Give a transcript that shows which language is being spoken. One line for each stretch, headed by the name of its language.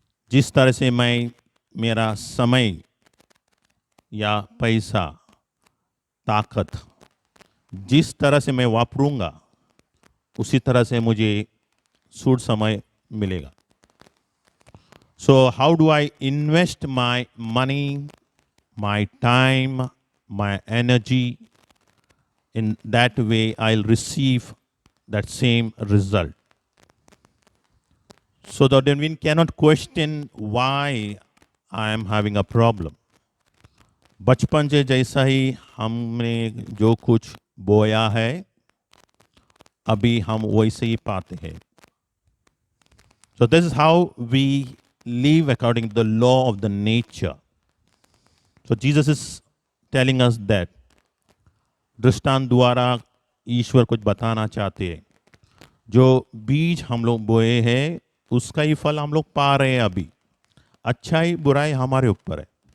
Hindi: जिस तरह से मैं मेरा समय या पैसा, ताकत जिस तरह से मैं वापरूंगा उसी तरह से मुझे सूट समय मिलेगा।
English: So how do I invest my money, my time, my energy? In that way, I'll receive that same result. So that then we cannot question why I am having a problem.
Hindi: बचपन से जैसा ही हमने जो कुछ बोया है अभी हम वैसे ही पाते हैं।
English: So this is how we live according to the law of the nature. So Jesus is telling us that
Hindi: दृष्टांत द्वारा ईश्वर कुछ बताना चाहते हैं। जो बीज हम लोग बोए हैं उसका ही फल हम लोग पा रहे हैं अभी। अच्छाई बुराई हमारे ऊपर है।